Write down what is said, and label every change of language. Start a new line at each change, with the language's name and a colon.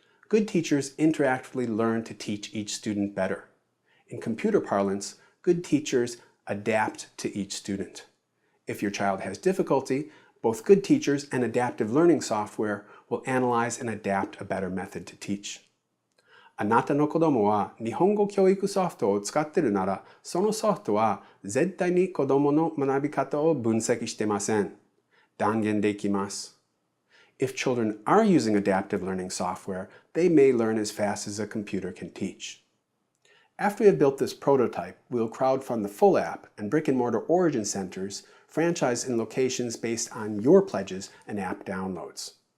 English: Good teachers interactively learn to teach each student better. In computer parlance, good teachers adapt to each student. If your child has difficulty, both good teachers and adaptive learning software will analyze and adapt a better method to teach.
Japanese: あなたの子供は日本語教育ソフトを使っているなら、そのソフトは絶対に子供の学び方を分析してません。断言できます。
English: If children are using adaptive learning software, they may learn as fast as a computer can teach. After we have built this prototype, we will crowdfund the full app and brick-and-mortar Origin centers franchised in locations based on your pledges and app downloads.